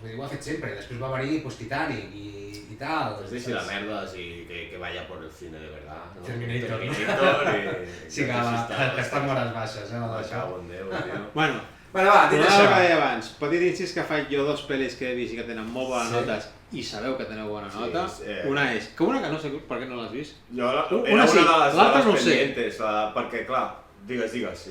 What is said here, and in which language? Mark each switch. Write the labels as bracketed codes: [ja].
[ca] Vull dir, ho ha fet sempre, i després va venir Titanic i tal. [es] Pues [ca] deixi la merda [es] y que vaya por el cine de verdad, ¿no? Terminator y... [ca] Sí, que està en hores baixes, Me cago en Déu, tio. Bueno, va, dit això. Que deia abans, petit incís que faig jo dos pel·lis que he vist i que tenen molt bones notes i sabeu que teniu bona nota. Una és, que no sé per què no l'has vist. Era una de les pendientes, perquè clar, digues.